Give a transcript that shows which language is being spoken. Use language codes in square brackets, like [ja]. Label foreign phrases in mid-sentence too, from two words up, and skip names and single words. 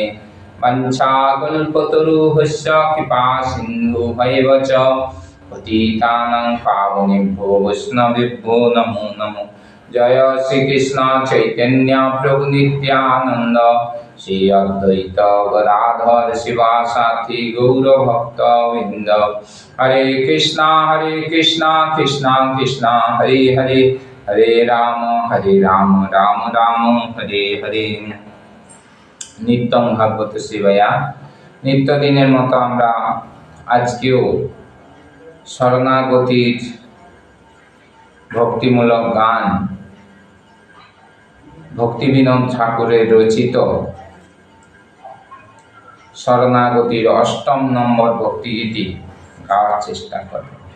[sa] वञ्चाकल्पतरुभ्यश्च कृपा सिन्धुभ्येव च पतितानां पावनेभ्यो वैष्णवेभ्यो नमो नमः। जय श्री कृष्ण चैतन्य प्रभु नित्यानंद श्री अद्वैत गदाधर शिवासाथी गौर भक्त वृंद। हरे कृष्णा कृष्णा कृष्णा हरे हरे, हरे राम राम राम हरे हरे। नित्यं भागवत सेवाया [bn] নিত্য দিনের মতো আমরা আজকেও শরণাগতির ভক্তিমূলক গান ভক্তিবিনোদ ঠাকুরের রচিত শরণাগতির অষ্টম নম্বর ভক্তিগীতি গাওয়ার চেষ্টা করব।